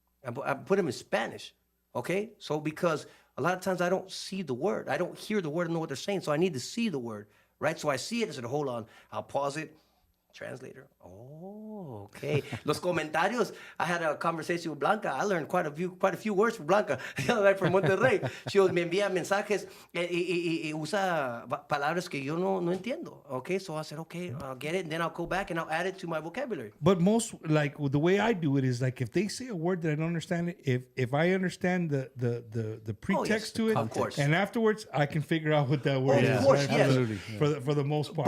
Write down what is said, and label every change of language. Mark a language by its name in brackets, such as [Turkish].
[English] I put them in Spanish. Okay, so because a lot of times I don't see the word, I don't hear the word, I know what they're saying, so I need to see the word, right? So I see it. I said, hold on, I'll pause it. Translator. Oh, okay. [Spanish] Los comentarios. [English] I had a conversation with Blanca. I learned quite a few words from Blanca, right, from Monterrey. [Spanish] She me envía mensajes y usa palabras que yo no entiendo. [English] Okay, so I said, okay, I'll get it, and then I'll go back and I'll add it to my vocabulary. But most, like, the way I do it is like if they say a word that I don't understand it, if I understand the pretext to it, of course, and afterwards I can figure out what that word is. Of course, right? yes. Absolutely. For the most part.